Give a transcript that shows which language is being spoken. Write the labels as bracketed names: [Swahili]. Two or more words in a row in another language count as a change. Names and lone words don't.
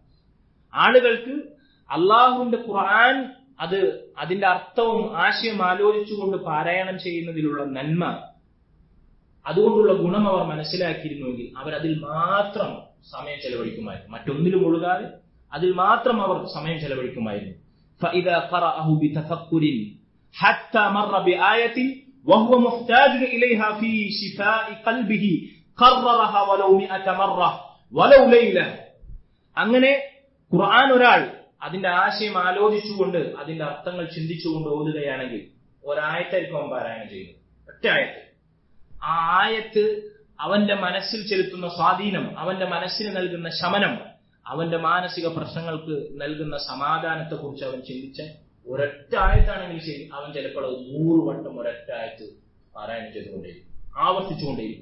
[Malayalam] ആളുകൾക്ക് അല്ലാഹുവിന്റെ ഖുർആൻ അത് അതിന്റെ അർത്ഥവും ആശയം ആലോചിച്ചുകൊണ്ട് പാരായണം ചെയ്യുന്നതിലുള്ള നന്മ, അതുകൊണ്ടുള്ള ഗുണം അവർ മനസ്സിലാക്കിയിരുന്നുവെങ്കിൽ അവരതിൽ മാത്രം സമയം ചെലവഴിക്കുമായിരുന്നു. മറ്റൊന്നിലും ഒഴുകാതെ അതിൽ മാത്രം അവർ സമയം ചെലവഴിക്കുമായിരുന്നു. [Arabic] فإذا قرأه بتفكر حتى مر بآية وهو محتاج إليها في شفاء قلبه قررها ولو 100 مرة ولو ليلة. [Malayalam] അങ്ങനെ ഖുർആൻ ഒരാൾ അതിന്റെ ആശയം ആലോചിച്ചുകൊണ്ട് അതിന്റെ അർത്ഥങ്ങൾ ചിന്തിച്ചുകൊണ്ട് ഓതുകയാണെങ്കിൽ ഒരായത്തായിരിക്കും അവൻ പാരായണം ചെയ്യുന്നത്, ഒറ്റ ആയത്ത്. ആ ആയത്ത് അവന്റെ മനസ്സിൽ ചെലുത്തുന്ന സ്വാധീനം, അവന്റെ മനസ്സിന് നൽകുന്ന ശമനം, അവന്റെ മാനസിക പ്രശ്നങ്ങൾക്ക് നൽകുന്ന സമാധാനത്തെ കുറിച്ച് അവൻ ചിന്തിച്ച ഒരൊറ്റ ആയത്താണെങ്കിൽ ശരി, അവൻ ചിലപ്പോൾ 100 വട്ടം ഒരൊറ്റ ആയത്ത് പാരായണം ചെയ്തുകൊണ്ടേയിരിക്കും, ആവർത്തിച്ചുകൊണ്ടേയിരിക്കും.